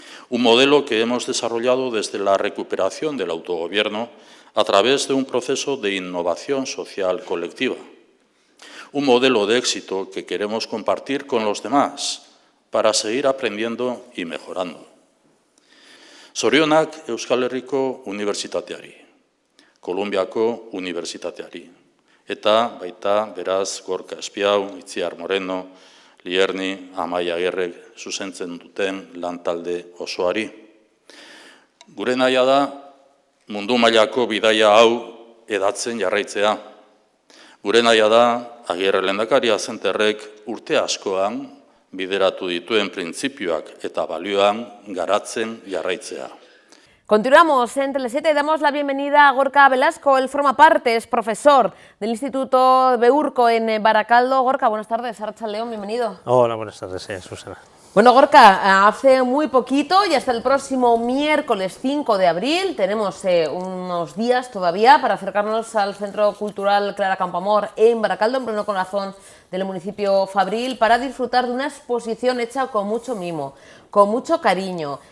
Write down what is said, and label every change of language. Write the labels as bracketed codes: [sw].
[es] Un modelo que hemos desarrollado desde la recuperación del autogobierno a través de un proceso de innovación social colectiva. Un modelo de éxito que queremos compartir con los demás para seguir aprendiendo y mejorando. [eu] Zorionak Euskal Herriko Unibertsitateari, Kolonbiako Unibertsitateari, eta baita beraz Gorka Espiau, Itziar Moreno, Lierni, Amaia Agirrek zuzentzen duten lantalde osoari. Gure nahia da mundu mailako bidaia hau edatzen jarraitzea. Gure nahia da Agirre lehendakaria zenterrek urte askoan bideratu dituen printzipioak eta balioan garatzen jarraitzea. [es] Continuamos en Tele7 y damos la bienvenida a Gorka Velasco. Él forma parte, es profesor del Instituto Beurco en Barakaldo. Gorka, buenas tardes. [eu] Arratsaldeon, [es] bienvenido. Hola, buenas tardes, Susana. Bueno, Gorka, hace muy poquito y hasta el próximo miércoles 5 de abril tenemos unos días todavía para acercarnos al Centro Cultural Clara Campoamor en Barakaldo, en pleno corazón del municipio fabril, para disfrutar de una exposición hecha con mucho mimo, con mucho cariño.